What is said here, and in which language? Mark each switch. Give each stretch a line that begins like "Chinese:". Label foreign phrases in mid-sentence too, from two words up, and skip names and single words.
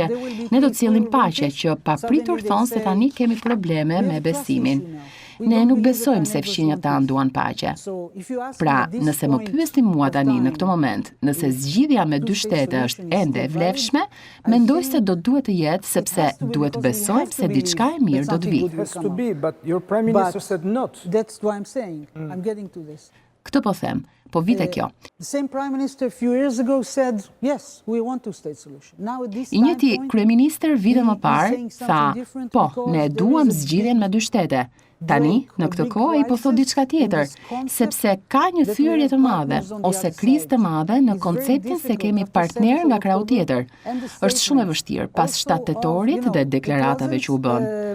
Albanian: Ne do të sjellim paqe, që papritur thonë se tani kemi probleme me besimin. Ne nuk besojmë se fqinjët tanë duan paqe. Pra, nëse më pyesni mua tani në këtë moment, nëse zgjidhja me 2 shtete është ende e vlefshme, mendoj se do duhet të jetë sepse duhet besojmë se diçka e mirë do të vi.
English: But your prime minister said not. That's what I'm saying. I'm getting to this.
Albanian: Këtë po them, po vite kjo.
English: The same prime minister a few years ago said, yes, we want two-state solution. Now at this I
Albanian: njëjti kryeministër vite më parë tha, po, ne duam zgjidhjen me dy shtete. Tani, në këtë kohë ai po thot diçka tjetër, sepse ka një thyerje të madhe ose krizë të madhe në konceptin se kemi partner nga krau tjetër. Është shumë e vështirë pas 7 tetorit dhe deklaratave që u bën.